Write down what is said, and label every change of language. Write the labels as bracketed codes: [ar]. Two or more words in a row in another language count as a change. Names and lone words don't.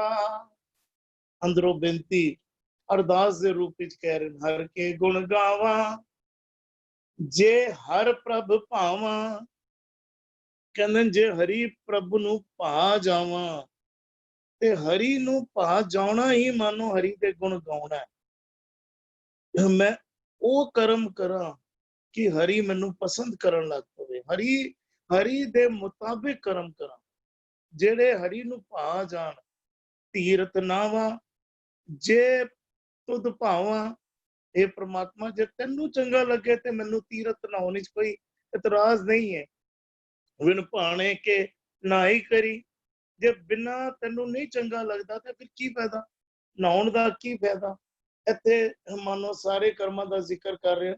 [pa] ਅੰਦਰੋਂ ਬੇਨਤੀ ਅਰਦਾਸ ਕੇ ਰੂਪ ਵਿਚ ਕਹਿ ਰਹੇ, ਹਰਿ ਕੇ ਗੁਣ ਗਾਵਾ ਜੇ ਹਰਿ ਪ੍ਰਭ ਭਾਵਾ। ਕਹਿੰਦੇ ਜੇ ਹਰਿ ਪ੍ਰਭੂ ਨੂੰ ਭਾ ਜਾਵਾਂ ਤੇ ਹਰਿ ਨੂੰ ਭਾ ਜਾਣਾ ਹੀ ਮਾਨੋ ਹਰਿ ਦੇ ਗੁਣ ਗਾਉਣਾ ਹੈ। ਮੈਂ ਓ ਕਰਮ ਕਰਾਂ ਕਿ ਹਰਿ ਮੈਨੂੰ ਪਸੰਦ ਕਰਨ ਲੱਗ ਪਵੇ, ਹਰਿ ਹਰਿ ਦੇ ਮੁਤਾਬਿਕ ਕਰਮ ਕਰਾਂ ਜਿਹੜੇ ਹਰਿ ਨੂੰ ਭਾ ਜਾਣ। ਤੀਰਥ ਨਾਵਾ ਜੇ ਤੁਧ ਭਾਵਾ। ਹੇ ਪਰਮਾਤਮਾ, ਜੇ ਤੈਨੂੰ ਚੰਗਾ ਲੱਗੇ ਤੇ ਮੈਨੂੰ ਤੀਰਥ ਨਹਾਉਣ ਵਿਚ ਕੋਈ ਇਤਰਾਜ਼ ਨਹੀਂ ਹੈ। ਵਿਣ ਭਾਣੇ ਕੇ ਨਹਾਈ ਕਰੀ, ਜੇ ਬਿਨਾ ਤੈਨੂੰ ਨਹੀਂ ਚੰਗਾ ਲੱਗਦਾ ਤੋ ਫਿਰ ਕੀ ਫਾਇਦਾ, ਨਹਾਉਣ ਦਾ ਕੀ ਫਾਇਦਾ। ਇੱਥੇ ਮਾਨੋ ਸਾਰੇ ਕਰਮਾਂ ਦਾ ਜ਼ਿਕਰ ਕਰ ਰਹੇ।